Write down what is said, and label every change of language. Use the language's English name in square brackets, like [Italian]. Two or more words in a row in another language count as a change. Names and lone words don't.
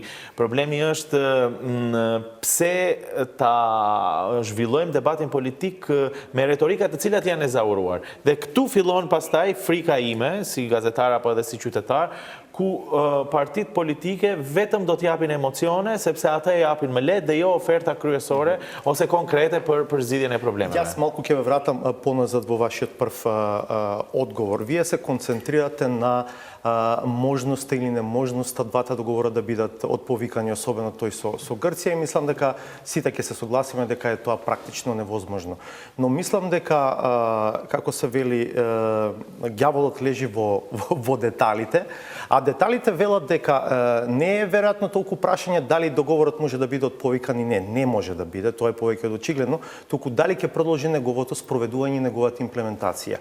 [Albanian] Problemi është pse ta zhvillojmë debatin politik me retorika të cilat janë ezauruar. Dhe këtu fillon pastaj frika ime, si gazetar apo edhe si qytetar, ku partit politike vetëm do t'japin emocione, sepse ata e japin më lehtë dhe jo oferta kryesore ose konkrete për zgjidhjen e problemeve. [Macedonian] Јас малку ќе ве вратам поназад во вашиот прв одговор. Вие се концентрирате на можноста или неможноста двата договора да бидат отповикани, особено тој со Грција, и мислам дека сите ќе се согласиме дека е тоа практично невозможно. Но мислам дека, како се вели, ѓаволот лежи во деталите, а деталите велат дека не е веројатно толку прашање дали договорот може да биде отповикан и не може да биде, тоа е повеќе од очигледно, туку дали ќе продолжи неговото спроведување и неговата имплементација.